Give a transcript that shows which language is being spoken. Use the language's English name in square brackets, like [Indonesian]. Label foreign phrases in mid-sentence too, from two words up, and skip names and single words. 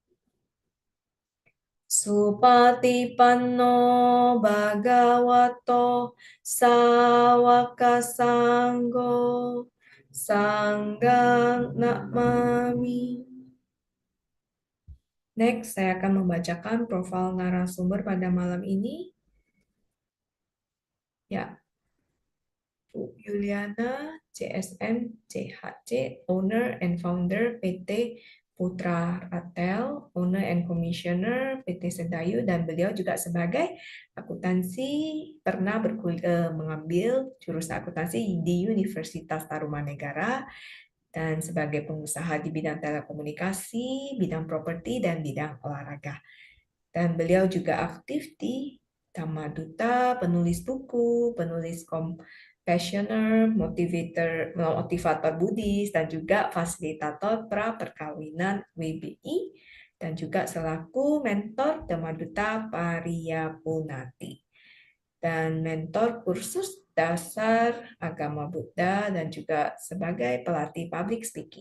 [Pali] Supatipanno Bhagavato Sawaka Sanggo Sanggang Namami. [Indonesian] Next, saya akan membacakan profil narasumber pada malam ini. Ya, Bu Yuliana, CSM, CHC, [English] Owner and Founder [Indonesian] PT Putra Ratel, [English] Owner and Commissioner [Indonesian] PT Sedayu, dan beliau juga sebagai akuntansi pernah mengambil jurusan akuntansi di Universitas Tarumanegara dan sebagai pengusaha di bidang telekomunikasi, bidang properti, dan bidang olahraga. Dan beliau juga aktif di Dhamma Duta, penulis buku, penulis compassioner, motivator Buddhis, dan juga fasilitator pra perkawinan WBI, dan juga selaku mentor Dhamma Duta Pariyapunati, dan mentor kursus dasar agama Buddha, dan juga sebagai pelatih [English] public speaking.